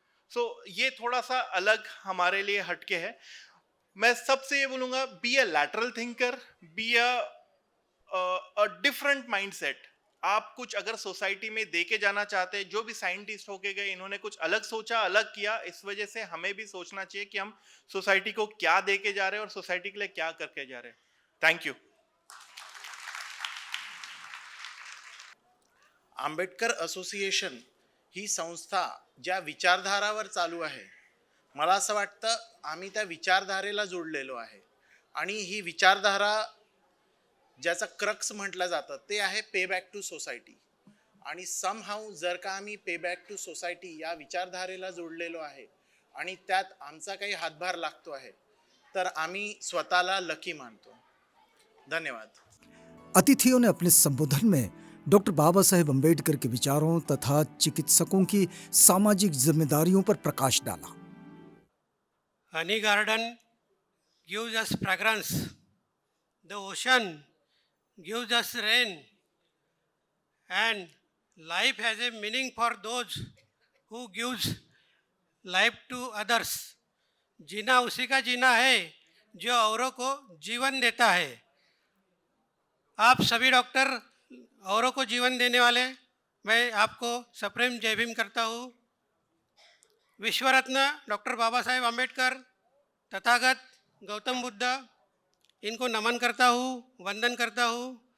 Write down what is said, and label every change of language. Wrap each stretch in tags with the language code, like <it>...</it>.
<hi>सो ये थोड़ा सा अलग हमारे लिए हटके है। मैं सबसे ये बोलूंगा,</hi> <en>Be a lateral thinker, be a different mindset.</en> <hi>आप कुछ अगर सोसाइटी में दे के जाना चाहते हैं, जो भी साइंटिस्ट होके गए इन्होंने कुछ अलग सोचा, अलग किया, इस वजह से हमें भी सोचना चाहिए कि हम सोसाइटी को क्या दे के जा रहे हैं और सोसाइटी के लिए क्या करके जा रहे हैं।</hi> <en>Thank you.</en> <mr>आंबेडकर असोसिएशन ही संस्था ज्या विचारधारावर चालू आहे, मला असं वाटतं आम्ही त्या विचारधारेला जोडलेलो आहे आणि ही विचारधारा ज्याचा क्रक्स म्हटलं जातं ते आहे</mr> <en>Pay back to society.</en> <mr>आणि समहाऊ जर का आम्ही</mr> <en>pay back to society</en> <mr>या विचारधारेला जोडलेलो आहे आणि त्यात आमचा काही हातभार लागतो आहे तर आम्ही स्वतःला लकी मानतो। धन्यवाद।</mr> <hi>अतिथियों ने अपने संबोधन में डॉक्टर बाबा साहेब अम्बेडकर के विचारों तथा चिकित्सकों की सामाजिक जिम्मेदारियों पर प्रकाश डाला।</hi> <en>Honey garden gives us fragrance. The ocean gives us rain. And life has a meaning for those who gives life to others.</en> <hi>जीना उसी का जीना है जो औरों को जीवन देता है। आप सभी डॉक्टर औरों को जीवन देने वाले, मैं आपको सप्रेम जय भीम करता हूँ। विश्व रत्न डॉक्टर बाबा साहेब आम्बेडकर, तथागत गौतम बुद्ध, इनको नमन करता हूँ, वंदन करता हूँ।</hi>